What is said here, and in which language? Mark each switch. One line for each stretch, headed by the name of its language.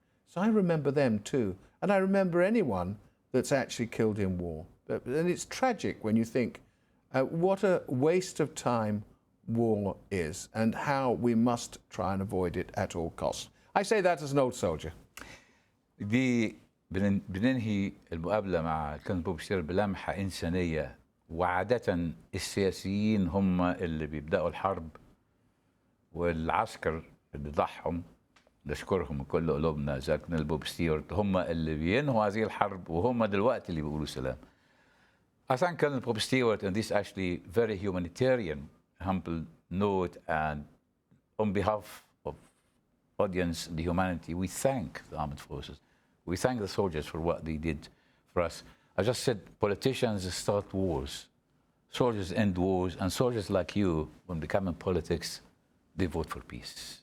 English: So I remember them too. And I remember anyone that's actually killed in war. And it's tragic when you think what a waste of time war is and how we must try and avoid it at all costs. I say that as an old soldier.
Arabic: دي بننهي المقابلة مع كول بوب ستيوارت بلمحة إنسانية، وعادة السياسيين هم اللي بيبدأوا الحرب والعسكر اللي ضحهم، نشكرهم من كل قلوبنا زي كول بوب ستيوارت، هم اللي بينهوا هذه الحرب وهم دلوقتي اللي بيقولوا سلام.
English: I thank Colonel Bob Stewart on this actually very humanitarian, humble note, and on behalf of audience and the humanity, we thank the armed forces. We thank the soldiers for what they did for us. I just said politicians start wars, soldiers end wars, and soldiers like you, when they come in politics, they vote for peace.